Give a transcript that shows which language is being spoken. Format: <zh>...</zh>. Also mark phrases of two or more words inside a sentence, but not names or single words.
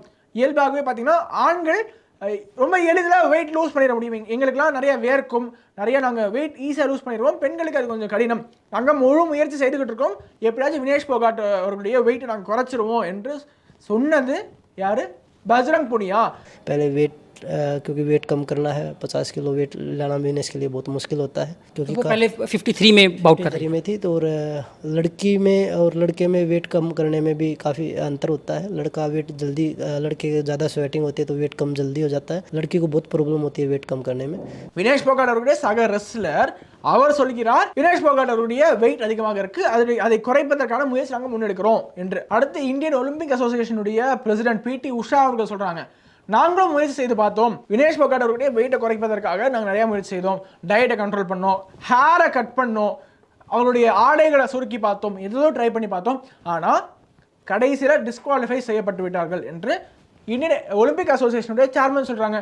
<ta>இயல்பாகவே பார்த்தீங்கன்னா ஆண்கள் ரொம்ப எளிதில்</ta> <en>weight lose</en> <ta>பண்ணிட முடியும், எங்களுக்குலாம் நிறைய வேர்க்கும், நிறைய நாங்கள் வெயிட் ஈஸியாக லூஸ் பண்ணிடுவோம், பெண்களுக்கு அது கொஞ்சம் கடினம், நாங்கள் முழு முயற்சி செய்துக்கிட்டு இருக்கோம், எப்படியாச்சும் வினேஷ் போகாட் அவர்களுடைய வெயிட்டை நாங்கள் குறைச்சிருவோம் என்று சொன்னது யாரு?</ta> <hi>बजरंग पुनिया। पहले वेट क्योंकि वेट कम करना है, 50 किलो वेट लाना भी इसके लिए बहुत मुश्किल होता है, क्योंकि तो पहले 53 में बाउट कर रही में थी। तो और लड़की में और लड़के में वेट कम करने में भी काफ़ी अंतर होता है। लड़का वेट जल्दी, लड़के ज़्यादा स्वेटिंग होती है तो वेट कम जल्दी हो जाता है, लड़की को बहुत प्रॉब्लम होती है वेट कम करने में।</hi> <ta>வினேஷ் போகாட் அவருடைய சக ரெஸ்லர் அவர் சொல்கிறார், வினேஷ் போகாட் அவருடைய வெயிட் அதிகமாக இருக்கு, அதை குறைப்பதற்கான முயற்சி நாங்கள் முன்னெடுக்கிறோம் என்று. அடுத்து இந்தியன் ஒலிம்பிக் அசோசியேஷனுடைய பிரசிடென்ட் பிடி உஷா அவர்கள் சொல்றாங்க, நாங்களும் முயற்சி செய்து பார்த்தோம், வினேஷ் போகாட் அவருடைய வெயிட்டை குறைப்பதற்காக நாங்கள் நிறைய முயற்சி செய்தோம், டயட்டை கண்ட்ரோல் பண்ணோம், ஹேரை கட் பண்ணோம், அவருடைய ஆடைகளை சுருக்கி பார்த்தோம், ஏதோ ட்ரை பண்ணி பார்த்தோம், ஆனால் கடைசியில் டிஸ்குவாலிஃபை செய்யப்பட்டு விட்டார்கள் என்று இந்தியன் ஒலிம்பிக் அசோசியேஷனுடைய சேர்மன் சொல்றாங்க.</ta>